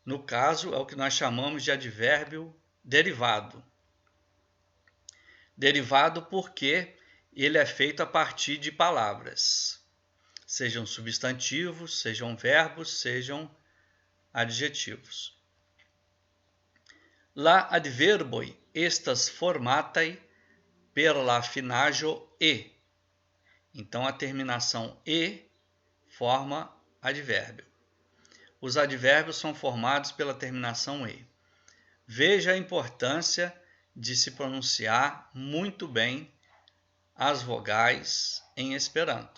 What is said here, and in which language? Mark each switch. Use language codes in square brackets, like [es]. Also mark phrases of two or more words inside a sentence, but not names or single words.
[pt] No caso, é o que nós chamamos de advérbio derivado. Derivado porque ele é feito a partir de palavras, sejam substantivos, sejam verbos, sejam adjetivos. [eo] La adverboi estas formatai per la finaĵo e. [pt] Então a terminação e forma advérbio. Os advérbios são formados pela terminação e. Veja a importância de se pronunciar muito bem as vogais em Esperanto.